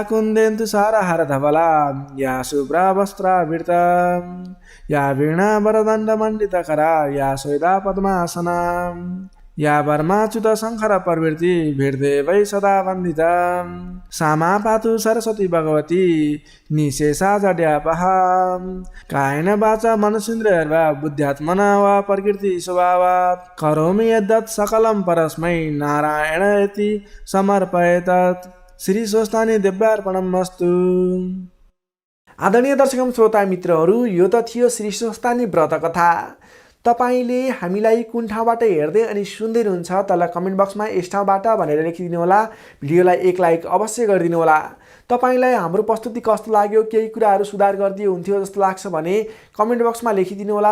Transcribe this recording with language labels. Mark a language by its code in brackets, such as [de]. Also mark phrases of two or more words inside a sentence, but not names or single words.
[sa] कुन्देन्तु सारहार धवला या शुभ्रा वस्त्रावृता या वीणा वरदण्ड मण्डितकरा या स्वेदा पद्मासना या वर्माच्युत शङ्कर प्रवृत्ति भीर्देवै सदा वन्दिता सामा पातु सरस्वती भगवती निशेषा जड्यापहा कायेन वाचा मनसेन्द्रियर्वा बुद्ध्यात्मना वा प्रकृति स्वभावात् करोमि यद्यत् सकलं परस्मै नारायणेति समर्पयेत्। श्री स्वस्तानि दिव्यार्पणमस्तु। [ne] आदरणीय दर्शक श्रोता मित्रहरू, यो त थियो श्री स्वस्तानि व्रत कथा। तपाईले हामीलाई कुन ठाउँबाट हेर्दै अनि सुन्दै हुनुहुन्छ तल कमेन्ट बक्समा यस ठाउँबाट भनेर लेखिदिनु होला। भिडियोलाई एक लाइक अवश्य गरिदिनु होला। तपाईलाई हाम्रो प्रस्तुति कस्तो लाग्यो, केही कुराहरू सुधार गरिदिए हुन्थ्यो जस्तो लाग्छ भने कमेन्ट बक्समा लेखिदिनु होला।